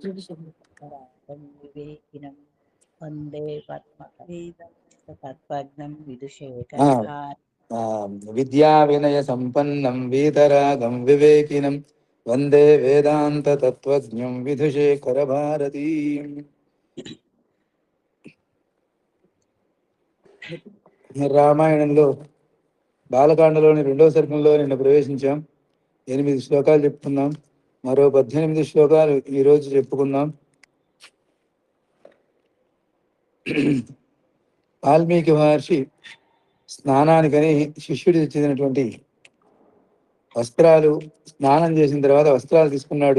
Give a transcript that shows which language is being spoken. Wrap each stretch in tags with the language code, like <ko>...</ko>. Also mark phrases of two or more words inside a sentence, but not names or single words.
<sa>विवेकिनं वन्दे पद्मवेदं विदुषेकरभार विद्या विनय संपन्नं वीतरागं विवेकिनं वन्दे वेदांत तत्त्वज्ञं विदुषेखर भारतीम्।</sa> <te>రామాయణంలో బాలకాండలోని రెండవ సర్గంలో నిన్న ప్రవేశించాం. 8 శ్లోకాలు చెప్పుకున్నాం. మరో 18 శ్లోకాలు ఈరోజు చెప్పుకుందాం. వాల్మీకి మహర్షి స్నానానికని శిష్యుడు తెచ్చినటువంటి వస్త్రాలు, స్నానం చేసిన తర్వాత వస్త్రాలు తీసుకున్నాడు.</te>